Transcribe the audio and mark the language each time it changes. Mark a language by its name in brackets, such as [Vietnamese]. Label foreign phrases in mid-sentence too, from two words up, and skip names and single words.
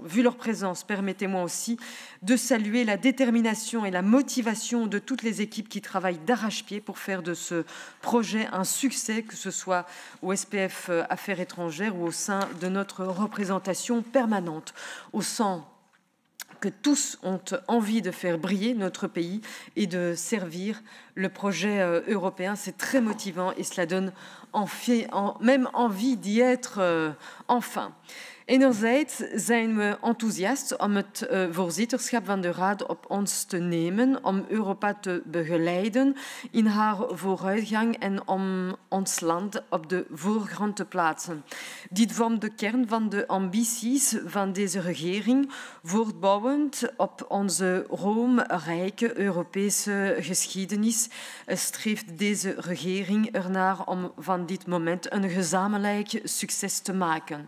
[French] Vu leur présence, permettez-moi aussi de saluer la détermination et la motivation de toutes les équipes qui travaillent d'arrache-pied pour faire de ce projet un succès, que ce soit au SPF Affaires étrangères ou au sein de notre représentation permanente. Au sens que tous ont envie de faire briller notre pays et de servir le projet européen. C'est très motivant et cela donne même envie d'y être enfin. [Dutch] Enerzijds zijn we enthousiast om het voorzitterschap van de Raad op ons te nemen, om Europa te begeleiden in haar vooruitgang en om ons land op de voorgrond te plaatsen. Dit vormt de kern van de ambities van deze regering, voortbouwend op onze roemrijke Europese geschiedenis, streeft deze regering ernaar om van dit moment een gezamenlijk succes te maken.